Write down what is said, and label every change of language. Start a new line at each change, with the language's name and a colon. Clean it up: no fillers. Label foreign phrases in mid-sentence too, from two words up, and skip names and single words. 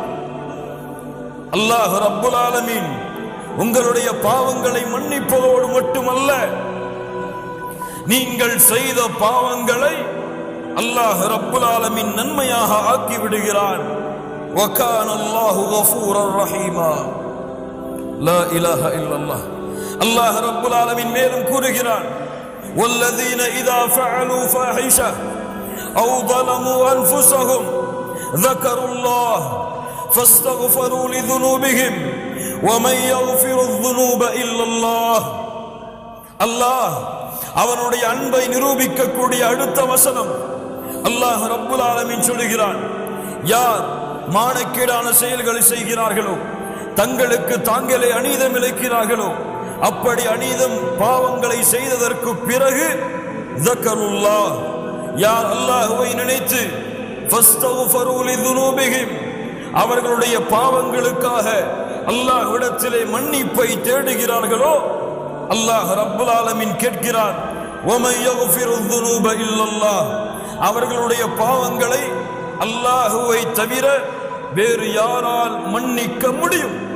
Tamil: அல்லாஹ்
Arabic: رب العالمين
Tamil: உங்களுடைய பாவங்களை மன்னிப்பதோடு மட்டுமல்ல, நீங்கள் செய்த பாவங்களை அல்லாஹ்
Arabic: رب العالمين
Tamil: நன்மையாக ஆக்கி விடுகிறான்.
Arabic: وكان الله غفورا رحيما. لا إله إلا الله. الله رب العالمين
Tamil: மேலும் கூறுகிறான்,
Arabic: والذين إذا فعلوا فاحشة أو ظلموا أنفسهم ذكروا الله فاستغفروا لذنوبهم ومن يغفر الذنوب إلا الله.
Tamil: அல்லாஹ் அவனுடைய அன்பை நிரூபிக்கக்கூடிய அடுத்த வசனம் அல்லாஹ்
Arabic: رب العالمين
Tamil: சொல்கிறான், யார் மானக்கேடான செயல்களை செய்கிறார்களோ, தங்களுக்கு தாங்களே அநீதம் இழைக்கிறார்களோ, அப்படி அநீதம் பாவங்களை செய்ததற்கு பிறகு ذكرullah, யார் அல்லாஹ்வை நினைத்து
Arabic: فاستغفروا لذنوبهم,
Tamil: அவர்களுடைய பாவங்களுக்காக அல்லாஹ்விடத்திலே மன்னிப்பை தேடுகிறார்களோ, அல்லாஹ்
Arabic: رب العالمين
Tamil: கேட்கிறான்,
Arabic: ومن يغفر الذنوب إلا الله,
Tamil: அவர்களுடைய பாவங்களை அல்லாஹ்வை தவிர வேறு யாரால் மன்னிக்க முடியும்?